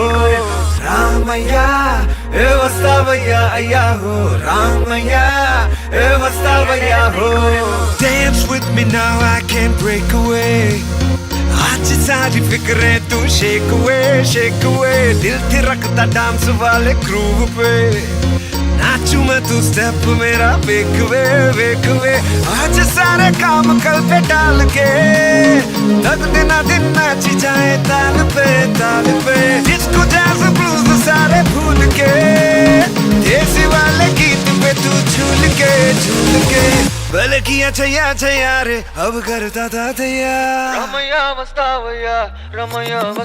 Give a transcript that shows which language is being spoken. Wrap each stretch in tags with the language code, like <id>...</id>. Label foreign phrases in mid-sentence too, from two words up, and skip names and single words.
<te>రామయ్యా ఏ వస్తావయ్యా అయ్యా హో రామయ్యా ఏ వస్తావయ్యా హో</te> <en>Dance with me now I can't break away</en> <hi>आज सारी फिक्रें तू</hi> <en>shake away</en> <hi>दिल थिरकता डांस वाले ग्रूव पे नाचू मैं तू स्टेप मेरा वेख वे आज सारे काम कल पे डाल के तक दिन नाची जाए ताल पे डिस्को जैज ब्लूज सारे भूल के देसी वाले गीत पे तू झूल के भले किया छैया रे अब करता था तैया</hi> <te>రమయ్యా వస్తావయ్యా</te> <hi>रामैया</hi>